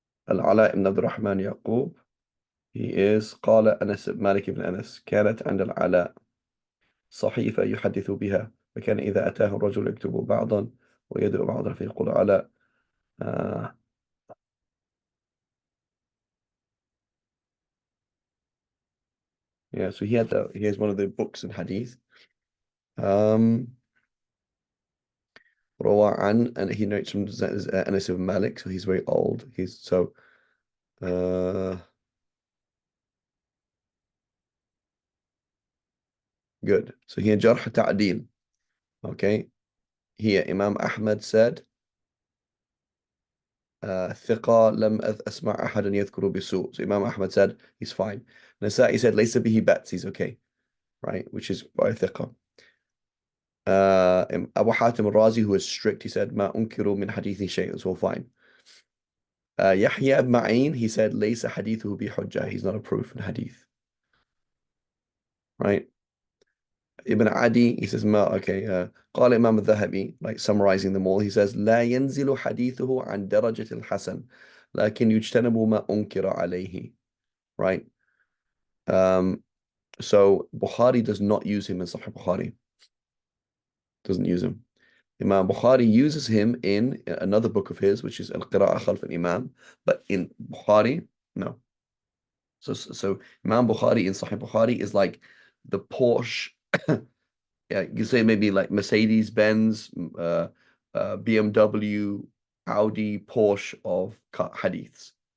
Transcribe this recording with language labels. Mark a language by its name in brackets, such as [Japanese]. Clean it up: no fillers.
[Arabic] العلاء بن عبد الرحمن يعقوب. [English] He is [Arabic] قال أنس مالك بن أنس كانت عند العلاء صحيفة يحدث بها فكان إذا أتاه الرجل يكتب بعضا ويدعو بعضا فيقول علاء [English] yeah, so he has one of the books in hadith. [Arabic] روى عن, [English] and he notes from Anas ibn Malik, so he's very old. He's so good. So here Jarh Ta'dil. Okay. Here Imam Ahmad said [Arabic] ثقة لم أسمع أحدا يذكر بسوء. [English] So Imam Ahmad said he's fine. Nasa'i said [Arabic] ليس به بأس, [English] he's okay, right? Which is by ثقة. Abu Hatim al-Razi, who is strict, he said [Arabic] ما أنكروا من حديثي شيء, [English] it's all fine. Yahya ibn Ma'in, he said [Arabic] ليس حديثه بحجة, [English] he's not a proof in hadith, right? Ibn Adi, he says okay. قال Imam al-Dhahabi, like summarizing them all, he says [Arabic] لا ينزل حديثه عن درجة الحسن لكن يجتنب ما أنكر عليه, [English] right? So Bukhari does not use him in Sahih Bukhari. Doesn't use him. Imam Bukhari uses him in another book of his, which is Al-Qira'ah Khalf al-Imam, but in Bukhari, no. So Imam Bukhari in Sahih Bukhari is like the Porsche, yeah, you say maybe like Mercedes Benz, BMW, Audi, Porsche of hadiths.